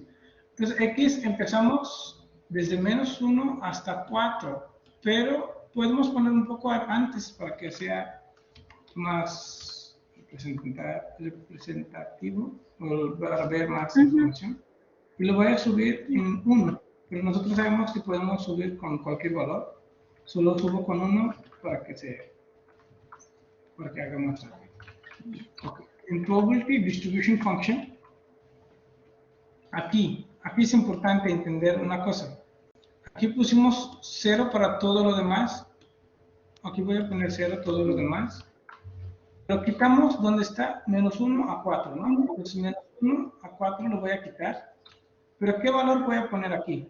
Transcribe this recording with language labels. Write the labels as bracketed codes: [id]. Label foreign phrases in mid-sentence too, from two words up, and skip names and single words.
[es] Entonces X empezamos desde -1 hasta 4, pero podemos poner un poco antes para que sea más representativo o para ver más información. Y lo voy a subir en 1, pero nosotros sabemos que podemos subir con cualquier valor. Solo subo con 1 para que haga más rápido. [en] Okay. En probability distribution function, [es] aquí es importante entender una cosa. Aquí pusimos 0 para todo lo demás. Aquí voy a poner 0 todo lo demás. Lo quitamos donde está -1 a 4, ¿no? Entonces -1 a 4 lo voy a quitar. Pero ¿qué valor voy a poner aquí?